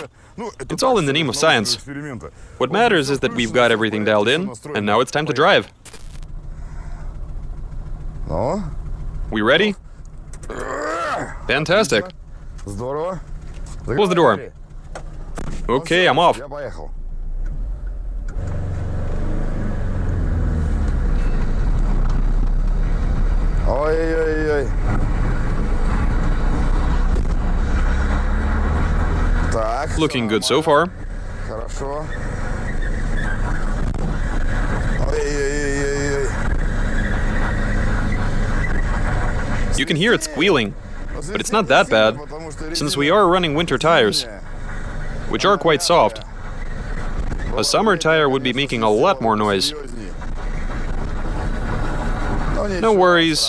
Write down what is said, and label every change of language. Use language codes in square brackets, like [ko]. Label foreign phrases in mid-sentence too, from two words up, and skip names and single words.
[en] It's all in the name of science. What matters is that we've got everything dialed in, and now it's time to drive. We ready? Fantastic. Close the door. Okay, I'm off. Ой-ой-ой. [ru] Так. [en] Looking good so far. [ru] Хорошо. Ой-ой-ой-ой. [en] You can hear it squealing, but it's not that bad, since we are running winter tires, which are quite soft. A summer tire would be making a lot more noise. No worries.